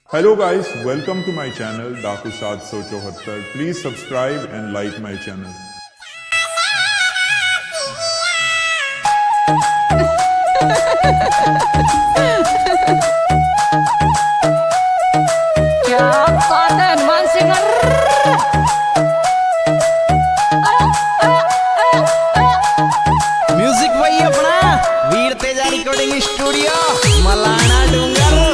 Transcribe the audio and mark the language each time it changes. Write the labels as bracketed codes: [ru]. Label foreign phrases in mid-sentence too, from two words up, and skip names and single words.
[en] Hello guys, welcome to my channel Daku 774. Please subscribe and like my channel. [hi] क्या बात है हनुमान सिंह। म्यूजिक वही अपना वीर तेजा [en] recording studio [hi] मलाना डूंगर।